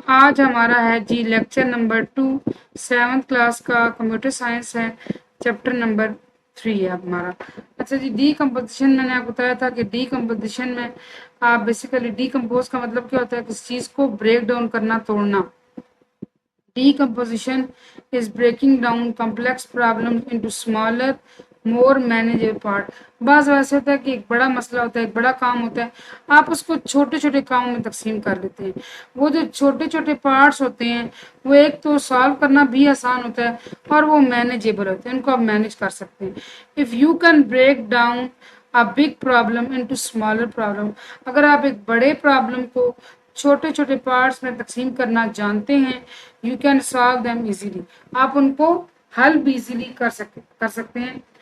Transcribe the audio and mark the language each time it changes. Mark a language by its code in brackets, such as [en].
[ur] آج ہمارا ہے جی لیکچر نمبر 2 7th کلاس کا کمپیوٹر سائنس ہے. چیپٹر نمبر 3 ہے ہمارا. اچھا جی, ڈی کمپوزیشن میں نے آپ کو بتایا تھا کہ ڈی کمپوزیشن میں آپ بیسیکلی ڈی کمپوز کا مطلب کیا ہوتا ہے, کسی چیز کو بریک ڈاؤن کرنا, توڑنا. [en] Decomposition is breaking down complex problems into smaller, more manageable part. [ur] بعض ویسے ہوتا ہے کہ ایک بڑا مسئلہ ہوتا ہے, ایک بڑا کام ہوتا ہے, آپ اس کو چھوٹے چھوٹے کاموں میں تقسیم کر لیتے ہیں. وہ جو چھوٹے چھوٹے پارٹس ہوتے ہیں وہ ایک تو سالو کرنا بھی آسان ہوتا ہے اور وہ مینیجیبل ہوتے ہیں, ان کو آپ مینیج کر سکتے ہیں. [en] If you can break down a big problem into smaller problem, [ur] اگر آپ ایک بڑے پرابلم کو چھوٹے چھوٹے پارٹس میں تقسیم کرنا جانتے ہیں, [en] you can solve them easily, [ur] آپ ان کو حل بھی ایزیلی کر سکتے ہیں.